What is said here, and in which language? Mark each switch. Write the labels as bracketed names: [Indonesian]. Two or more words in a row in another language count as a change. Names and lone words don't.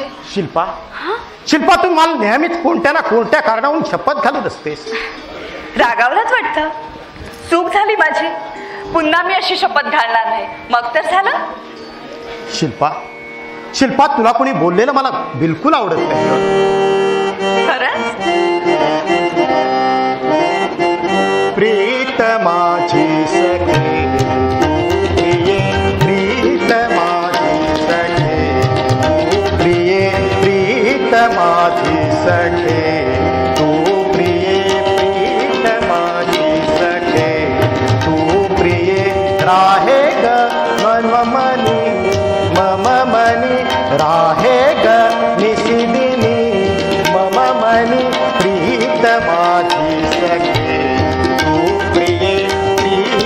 [Marathi] शिल्पा तू मला नेहमीच कोणत्या ना कोणत्या कारणावरून शपथ घालत असतेस. रागावलाच वाटतं. चूक झाली माझी. पुन्हा मी अशी शपथ घालणार नाही. मग तर झालं. शिल्पा तुला कोणी बोललेलं मला बिलकुल आवडत नाही. खरंच? प्रीत माझी सखी, प्रीत माझी सखी, प्रीत माझी सखी, तू प्रिय प्रीत माझी सखी, तू प्रिय राहे ग मनी मनी राहे ग निशिदिनी मम मनी प्रीत माझी सखी, तू प्रिय